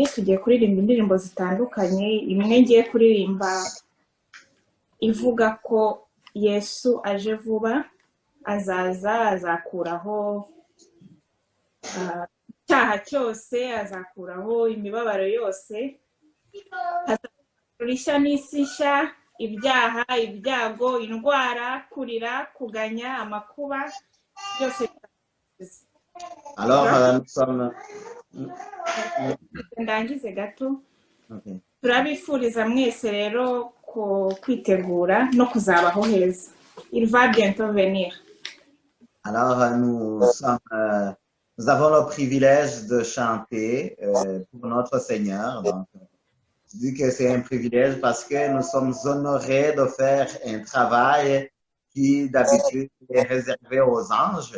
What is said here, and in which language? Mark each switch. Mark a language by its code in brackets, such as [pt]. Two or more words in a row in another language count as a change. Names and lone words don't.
[rw] Tugiye kuririmba indirimbo zitandukanye. Imwe ngiye kuririmba ivuga ko Yesu aje vuba, azaza, azakuraho icyaha cyose, azakuraho imibabaro yose, azakura n'isi nshya, ibyaha, ibyago, indwara, kurira, kuganya, amakuba byose. [fr] Alors nous sommes [rw] ndangize gato. okay. Turabifuriza mwese rero kwitegura no kuzabaho heza. [fr] Il va bientôt venir. Alors nous avons le privilège de chanter pour notre Seigneur. Donc, je dis que c'est un privilège parce que nous sommes honorés de faire un travail qui d'habitude est réservé aux anges.